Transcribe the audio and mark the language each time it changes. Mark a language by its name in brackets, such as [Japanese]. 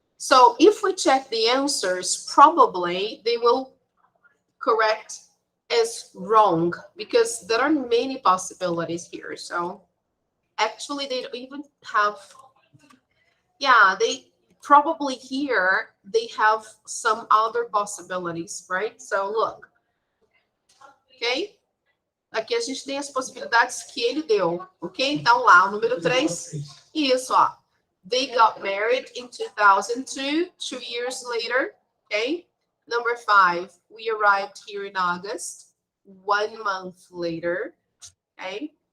[English] So if we check the answers, probably they will correct as wrong because there are many possibilities here. So actually, they don't even have. Yeah, they probably here they have some other possibilities, right? So look. Ok? [Portuguese] Aqui a gente tem as possibilidades que ele deu, ok? Então lá, o número 3, isso, ó. [English] They got married in 2002, 2 years later, okay? Number 5, we arrived here in August, 1 month later, okay?